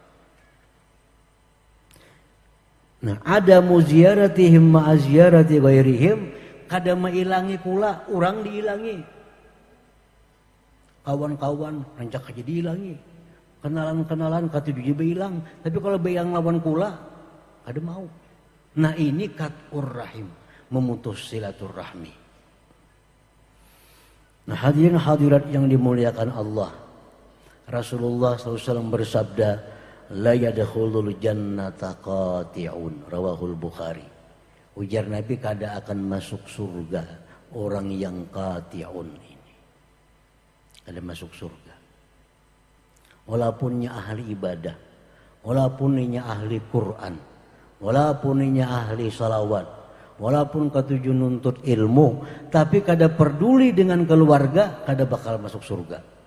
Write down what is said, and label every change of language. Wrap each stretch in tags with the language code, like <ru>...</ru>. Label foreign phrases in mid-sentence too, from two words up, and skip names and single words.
<bjn>Nah, ada</bjn> <ar>مزياراتهم مع زيارة غيرهم,</ar> <bjn>kada mailangi pula, orang diilangi. Kawan-kawan rancak aja diilangi. Kenalan-kenalan kata dia hilang, tapi kalau bayang lawan pula, kada mau. Nah, ini</bjn> <ar>قطع الرحم,</ar> <id>memutus silaturahmi. Nah, hadirin hadirat yang dimuliakan Allah, Rasulullah SAW bersabda,</id> <ar>لا يدخل الجنة قاطع، رواه البخاري.</ar> <bjn>Ujar Nabi, kada akan masuk surga orang yang qati'un ini. Kada masuk surga. Walaupunnya ahli ibadah, walaupunnya ahli Quran, walaupunnya ahli salawat, walaupun ketujuh nuntut ilmu, tapi kada peduli dengan keluarga, kada bakal masuk surga.</bjn>